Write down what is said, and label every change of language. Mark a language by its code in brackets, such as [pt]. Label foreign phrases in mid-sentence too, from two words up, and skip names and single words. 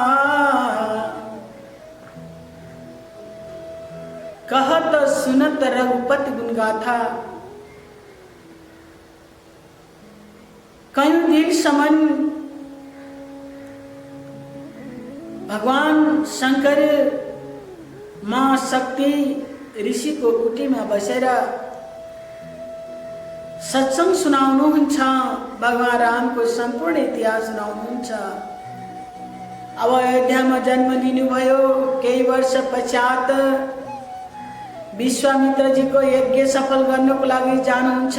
[awa] कहत सुनत रघुपति गुण गाथा, [ne] कई दिनसम्म भगवान शंकर माँ शक्ति ऋषिको कुटीमा बसेर सत्संग सुनाउनुहुन्छ। भगवान रामको सम्पूर्ण इतिहास सुनाउनुहुन्छ। अब अयोध्यामा जन्म लिनुभयो। केही वर्ष पश्चात विश्वामित्रजीको यज्ञ सफल गर्नको लागि जानुहुन्छ।